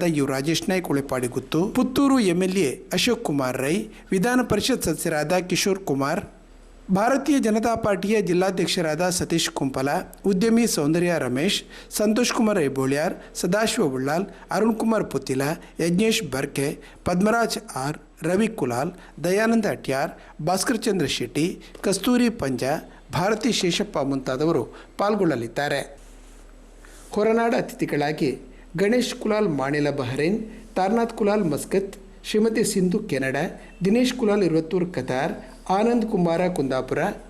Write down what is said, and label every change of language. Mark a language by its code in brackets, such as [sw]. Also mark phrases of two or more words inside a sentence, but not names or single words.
[kn] ಯು ರಾಜೇಶ್ ನಾಯ್ಕ್ ಉಳಿಪಾಡಿಗುತ್ತು, ಪುತ್ತೂರು MLA ಅಶೋಕ್ ಕುಮಾರ್ ರೈ, ವಿಧಾನ ಪರಿಷತ್ ಸದಸ್ಯರಾದ ಕಿಶೋರ್ ಕುಮಾರ್, ಭಾರತೀಯ ಜನತಾ ಪಾರ್ಟಿಯ ಜಿಲ್ಲಾಧ್ಯಕ್ಷರಾದ ಸತೀಶ್ ಕುಂಪಲ, ಉದ್ಯಮಿ ಸೌಂದರ್ಯ ರಮೇಶ್, ಸಂತೋಷ್ ಕುಮಾರ್ ಐಬೋಳ್ಯಾರ್, ಸದಾಶಿವ ಉಳ್ಳಾಲ್, ಅರುಣ್ ಕುಮಾರ್ ಪುತ್ತಿಲ, ಯಜ್ಞೇಶ್ ಬರ್ಕೆ, ಪದ್ಮರಾಜ್ ಆರ್, ರವಿ ಕುಲಾಲ್, ದಯಾನಂದ ಅಟ್ಯಾರ್, ಭಾಸ್ಕರ್ ಚಂದ್ರ ಶೆಟ್ಟಿ, ಕಸ್ತೂರಿ ಪಂಜಾ, ಭಾರತಿ ಶೇಷಪ್ಪ ಮುಂತಾದವರು ಪಾಲ್ಗೊಳ್ಳಲಿದ್ದಾರೆ. ಹೊರನಾಡ ಅತಿಥಿಗಳಾಗಿ ಗಣೇಶ್ ಕುಲಾಲ್ ಮಾಣಿಲ ಬಹರೇನ್, ತಾರ್ನಾಥ್ ಕುಲಾಲ್ ಮಸ್ಕತ್, ಶ್ರೀಮತಿ ಸಿಂಧು ಕೆನಡಾ, ದಿನೇಶ್ ಕುಲಾಲ್ ಇರುವತ್ತೂರು ಕತಾರ್, ಆನಂದ್ ಕುಮಾರ ಕುಂದಾಪುರ,